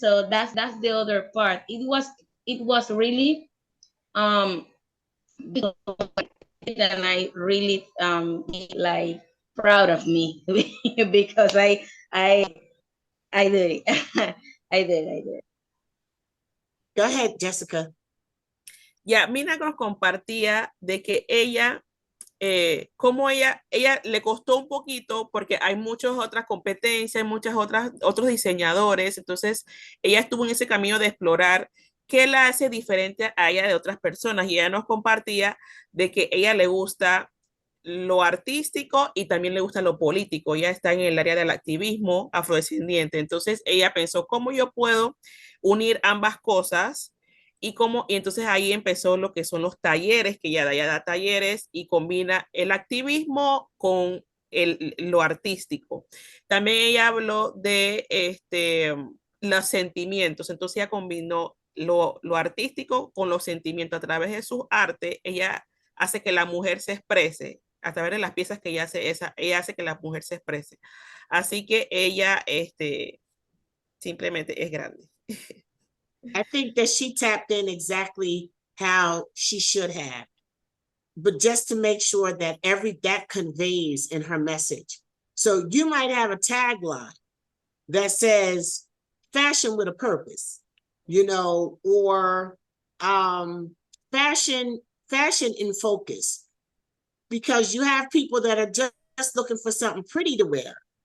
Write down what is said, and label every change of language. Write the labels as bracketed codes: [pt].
[en] So that's the other part. It was really because and I really like proud of me because I did it. I did. Go ahead, Jessica. [es] Ya, Mina nos compartía de que ella, como ella le costó un poquito porque hay muchas otras competencias, otros diseñadores, entonces ella estuvo en ese camino de explorar qué la hace diferente a ella de otras personas, y ella nos compartía de que ella le gusta lo artístico y también le gusta lo político. Ella está en el área del activismo afrodescendiente, entonces ella pensó cómo yo puedo unir ambas cosas. Y entonces ahí empezó lo que son los talleres, que ella da talleres y combina el activismo con lo artístico. También ella habló de los sentimientos, entonces ella combinó lo artístico con los sentimientos a través de su arte. Ella hace que la mujer se exprese, a través de las piezas que ella hace, ella hace que la mujer se exprese. Así que ella simplemente es grande. [en] I think that she tapped in exactly how she should have, but just to make sure that that conveys in her message. So you might have a tagline that says fashion with a purpose, or fashion in focus, because you have people that are just looking for something pretty to wear.